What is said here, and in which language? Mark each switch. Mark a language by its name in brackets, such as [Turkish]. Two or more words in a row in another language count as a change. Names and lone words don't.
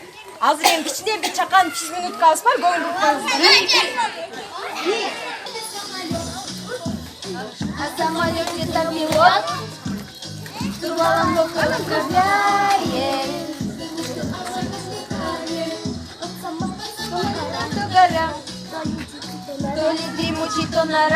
[Kyrgyz] Азыр эми кичине бир чакан 5 минуткабыз бар, көңүл бурсаңыз. [Russian] А самолёте там пилот, штурвалом управляет. То ли дремучий, то нора.